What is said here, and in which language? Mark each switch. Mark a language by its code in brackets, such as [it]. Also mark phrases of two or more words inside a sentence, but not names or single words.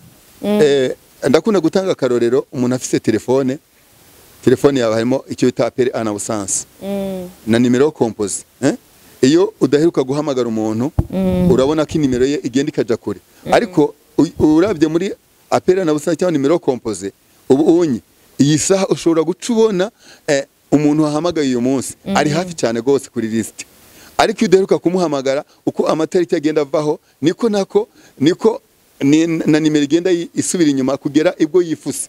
[rn] Ndakunda gutanga akarorero, umuntu afise telefone yawe harimo icyo bita [fr] appel en absence [rn] na nimero compose. Iyo udaheruka guhamagara umuntu urabona ko nimero ye igenda ikaja kure. Ariko urabye muri [fr] appel en absence [rn] cyangwa nimero compose, ubu unyi iyi saha ushobora gucubona umuntu wahamagaye uyu munsi ari hafi cyane gose kuri list. Ariko udaheruka kumuhamagara uko amatariki agenda avaho niko na nimero igenda isubira inyuma kugera ibwo yifuse.